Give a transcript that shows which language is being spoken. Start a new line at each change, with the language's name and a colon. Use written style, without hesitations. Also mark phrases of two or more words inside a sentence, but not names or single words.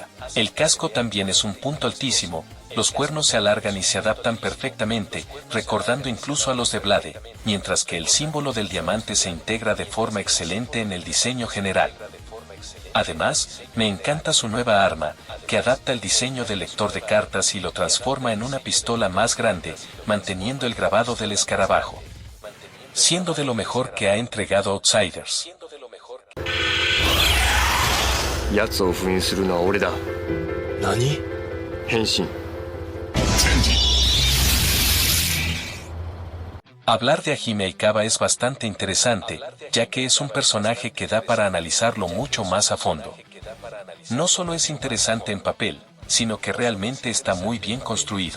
Spanish: El casco también es un punto altísimo, los cuernos se alargan y se adaptan perfectamente, recordando incluso a los de Blade, mientras que el símbolo del diamante se integra de forma excelente en el diseño general. Además, me encanta su nueva arma, que adapta el diseño del lector de cartas y lo transforma en una pistola más grande, manteniendo el grabado del escarabajo. Siendo de lo mejor que ha entregado Outsiders.
Japanese: 奴を封印するのは俺だ。何？変身。
Spanish: Hablar de Hajime Aikawa es bastante interesante, ya que es un personaje que da para analizarlo mucho más a fondo. No solo es interesante en papel, sino que realmente está muy bien construido.